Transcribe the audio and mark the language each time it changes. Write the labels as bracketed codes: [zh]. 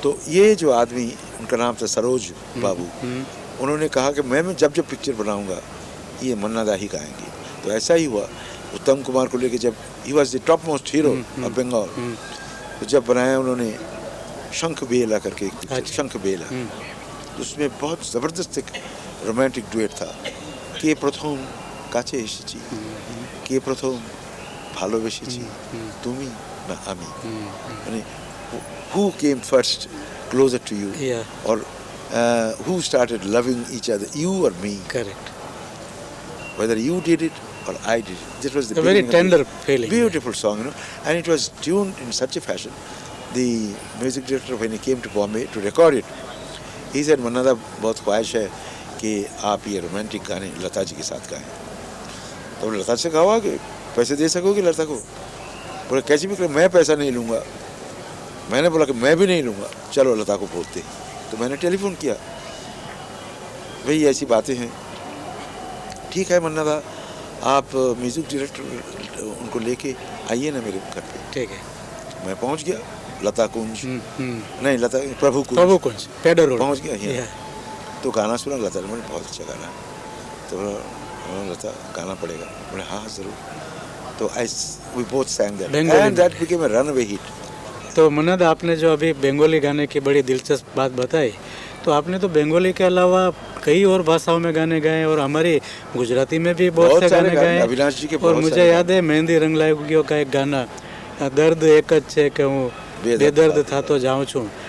[hi] तो ये जो आदमी, उनका नाम था सरोज बाबू, उन्होंने कहा कि मैं जब पिक्चर बनाऊंगा ये मन्ना दा ही गाएंगे। तो ऐसा ही हुआ। उत्तम कुमार को लेके [en] जब he was the top most hero of Bengal, [hi] तो जब बनाया उन्होंने शंख बेला करके एक पिक्चर, शंख बेला, तो उसमें बहुत ज़बरदस्त एक रोमांटिक डुएट था। [bn] के प्रथम কাছে এসেছি, কে প্রথম ভালোবেসেছি, তুমি না আমি, মানে [en] who came first closer to you, or who started loving each other, you or me? Correct. Whether you did it or I did it. That was the a very tender feeling. Beautiful song, and it was tuned in such a fashion the music director, when he came to Bombay to record it, he said, [hi] "मन्ना दा बहुत ख्वाहिश है कि आप ये romantic गाने लता जी के साथ गाएं।" तो लता से कहा कि पैसे दे सकोगे लता को? बोले कैसे भी, मैं पैसा नहीं लूँगा। मैंने बोला कि मैं भी नहीं लूँगा, चलो लता को बोलते। तो मैंने टेलीफोन किया, भाई ऐसी बातें हैं। ठीक है मन्ना दा, आप म्यूज़िक डायरेक्टर उनको लेके आइए ना मेरे घर पे। ठीक है। मैं पहुंच गया लता कुंज, नहीं लता प्रभु कुंज पेडर रोड पहुंच गया यहाँ। तो गाना सुना लता ने, बहुत अच्छा गाना है। तो लता गाना पड़ेगा, बोले हाँ ज़रूर। [en] तो we both sang that and that became a runaway hit. [hi] तो मन्ना दा, आपने जो अभी बंगाली गाने की बड़ी दिलचस्प बात बताई, तो आपने तो बंगाली के अलावा कई और भाषाओं में गाने गाए और हमारी गुजराती में भी बहुत से गाने गाए। अविनाश जी के और मुझे याद है मेहंदी रंग लागियो का एक गाना, [gu] दर्द एक है कि हूँ बेदर्द था तो जाऊँ छूँ।